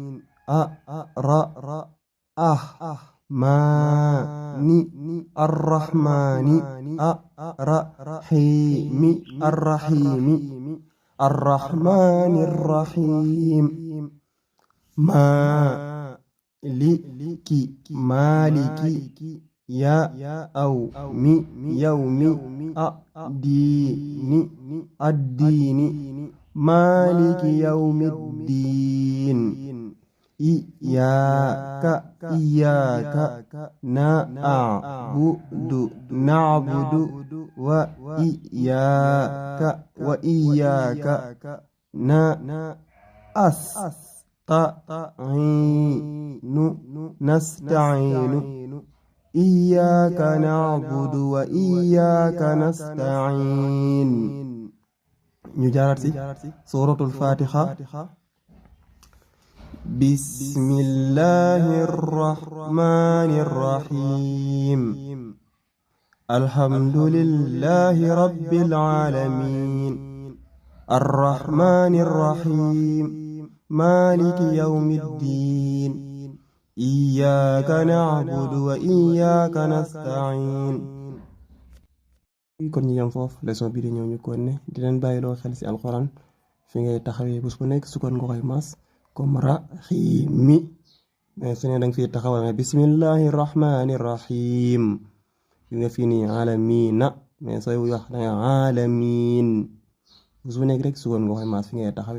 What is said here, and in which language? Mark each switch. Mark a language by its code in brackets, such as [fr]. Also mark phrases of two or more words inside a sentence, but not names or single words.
[ar] ماني الرحمن الرحيم الرحمن الرحيم مالك يوم الدين مالك يوم الدين إياك نعبد وإياك نستعين إياك نعبد وإياك نستعين [wo] ñu jaaraat si suratul fatiha [ar] بسم الله الرحمن الرحيم الحمد لله رب العالمين الرحمن الرحيم مالك يوم الدين إياك نعبد وإياك نستعين. [wo] kon ñu yam foofu leçon bi di ñëw ñu kon ne di leen bàyyiloo xel ci alxuraan fi ngay taxawee bés bu nekk sukkoon nga koy mas comme raxiimi mais su ne danga fi taxawal nga [ar] بسم الله الرحمن الرحيم [wo] gis nga fii nii alamina mais sooy wax danga alamin bés bu nekk rek sukkoon nga koy mas fi ngay taxawee.